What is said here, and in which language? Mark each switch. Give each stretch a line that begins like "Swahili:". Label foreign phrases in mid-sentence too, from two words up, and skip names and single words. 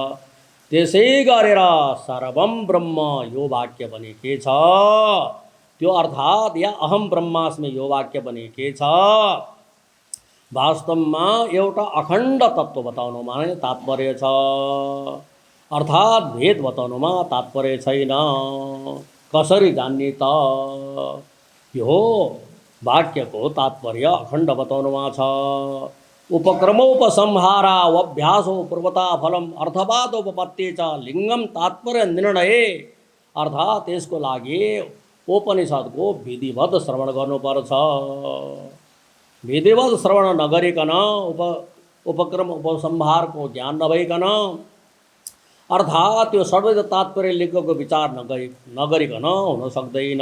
Nepali: त्यसै गरेर
Sanskrit: सर्वम ब्रह्म
Nepali: यो वाक्य भने के छ, त्यो अर्थात् या
Sanskrit: अहम ब्रह्मास्मि
Nepali: यो वाक्य भने के छ, वास्तवमा एउटा अखण्ड तत्त्व बताउनुमा नै तात्पर्य छ। अर्थात् भेद बताउनुमा तात्पर्य छैन। कसरी जान्ने त, यो वाक्यको तात्पर्य अखण्ड बताउनुमा छ।
Sanskrit: उपक्रमोपसंहारा अभ्यासो पूर्वता फलम अर्थवादोपपत्ति च लिङ्गम तात्पर्य निर्णय।
Nepali: अर्थात् त्यसको लागि उपनिषदको विधिवत श्रवण गर्नुपर्छ। विधिवत श्रवण नगरिकन उपक्रम उपसंहारको ज्ञान नभइकन अर्थात् त्यो सर्वैध तात्पर्य लेखको विचार नगरिकन हुन सक्दैन।